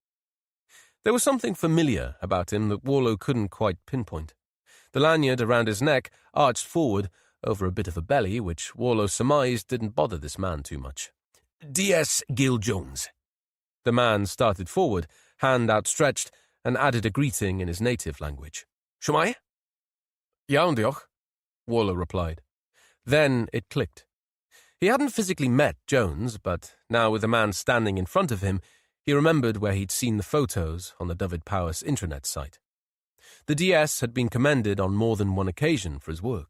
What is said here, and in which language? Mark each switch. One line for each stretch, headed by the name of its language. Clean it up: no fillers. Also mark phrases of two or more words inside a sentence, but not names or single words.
English: There was something familiar about him that Warlow couldn't quite pinpoint. The lanyard around his neck arched forward over a bit of a belly, which Warlow surmised didn't bother this man too much. "DS Gil Jones." The man started forward, hand outstretched, and added a greeting in his native language. "Shwmai?"
Welsh: "Iawn diolch,"
English: Warlow replied. Then it clicked. He hadn't physically met Jones, but now with the man standing in front of him, he remembered where he'd seen the photos on the Dyfed-Powys intranet site. The DS had been commended on more than one occasion for his work.